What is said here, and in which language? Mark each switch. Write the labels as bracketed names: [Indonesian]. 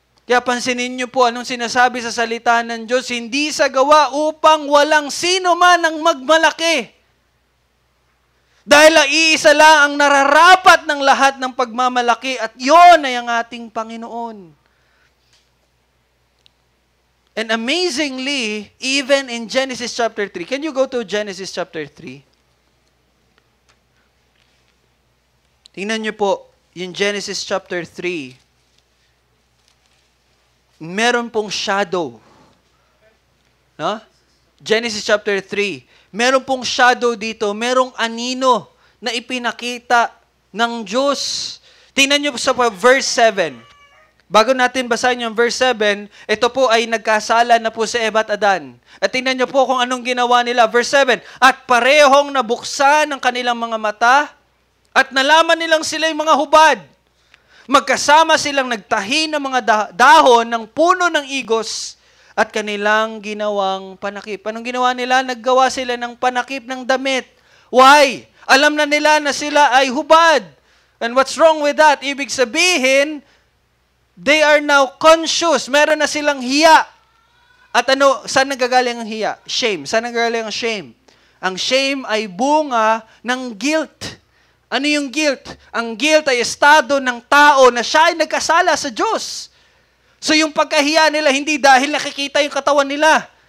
[Filipino] Kaya pansinin niyo po anong sinasabi sa salita ng Diyos, hindi sa gawa upang walang sino man ang magmalaki. Dahil iisa lang ang nararapat ng lahat ng pagmamalaki at yon ay ang ating Panginoon. [English] And amazingly, even in Genesis chapter 3, can you go to Genesis chapter 3? [Filipino] Tingnan niyo po, yung Genesis chapter 3, meron pong shadow. No? Genesis chapter 3. Meron pong shadow dito. Merong anino na ipinakita ng Diyos. Tingnan nyo sa verse 7. Bago natin basahin yung verse 7, ito po ay nagkasala na po si Eva at Adan. At tingnan nyo po kung anong ginawa nila. Verse 7, at parehong nabuksan ang kanilang mga mata at nalaman nilang sila'y mga hubad. Magkasama silang nagtahi ng mga dahon ng puno ng igos at kanilang ginawang panakip. Anong ginawa nila? Naggawa sila ng panakip ng damit. [English] Why? [Filipino] Alam na nila na sila ay hubad. [English] And what's wrong with that? [Filipino] Ibig sabihin, [English] they are now conscious. [Filipino] Meron na silang hiya. At ano, saan nagagaling ang hiya? Shame. Saan nagagaling ang shame? Ang shame ay bunga ng guilt. Ano yung guilt? Ang guilt ay estado ng tao na siya ay nagkasala sa Diyos. So yung pagkahiya nila, hindi dahil nakikita yung katawan nila.